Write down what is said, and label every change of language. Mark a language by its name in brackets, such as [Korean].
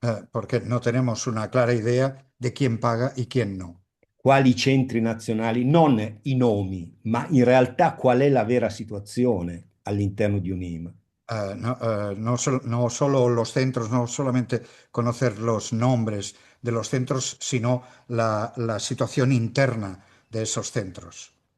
[Spanish] Porque no tenemos una clara idea de quién paga y quién no. [Italian] quali centri nazionali, non i nomi, ma in realtà qual è la vera situazione all'interno di un'IMA. [Spanish] No solo los centros, no solamente conocer los nombres de los centros, sino la situación interna de esos centros.